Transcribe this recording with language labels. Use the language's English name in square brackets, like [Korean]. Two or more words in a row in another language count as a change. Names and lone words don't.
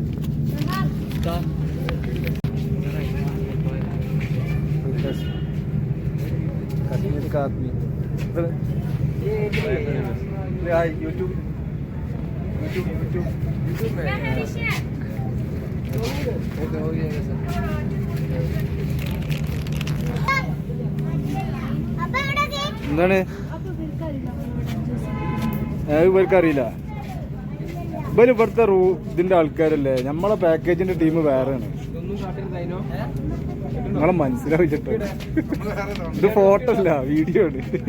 [Hindi] कश्मीर का आदमी हाय यूट्यूब में ओके हो गया सर. [Malayalam] എന്താണ് ഇവർക്ക് അറിയില്ല. ഇവിടുത്തെ ഇതിന്റെ ആൾക്കാരല്ലേ, നമ്മളെ പാക്കേജിന്റെ ടീം വേറെയാണ്. നിങ്ങളെ മനസ്സിലാവിച്ചിട്ടോ, ഇത് ഫോട്ടോ അല്ല വീഡിയോ ആണ്.